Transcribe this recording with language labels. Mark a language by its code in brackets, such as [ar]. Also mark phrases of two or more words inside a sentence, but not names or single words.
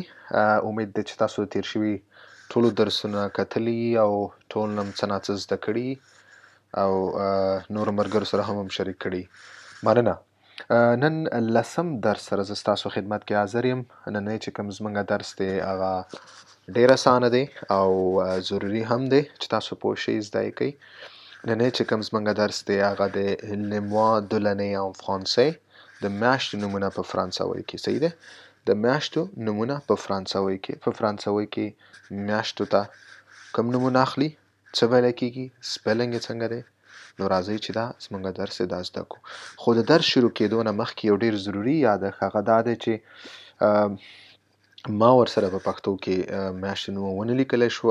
[ps] امید ده چې تاسو د تیر شوي ټولو درسونه کتلي او ټول نه څه نا څه زده کړي او نورو ملګرو سره هم شریک کړي. مننه. نن لسم درس سره زه ستاسو خدمت کې حاضر یم. نننی چې کوم زموږ درس دی هغه ډیر اسانه دی او ضروري هم دی چې تاسو پوه شئ زده یې کړئ. نننی چې کوم زموږ درس دی هغه د [fr] les mois de l'année en français، [ps] د میاشتو نومونه په فرانسوي کې. صحیح ده؟ د میاشتو نومونه په فرانسوي کې. په فرانسوي کې میاشتو ته کوم نومونه اخلي، څه ویل کېږي، سپیلنګ یې څنګه دی. نو راځئ چې دا زموږ درس دا زده کړو. خو د درس شروع کېدو نه مخکې یو ډیر ضروري یادښت هغه دا دی چې ما ورسره په پښتو کې میاشتې نوم ونه لیکلی شو.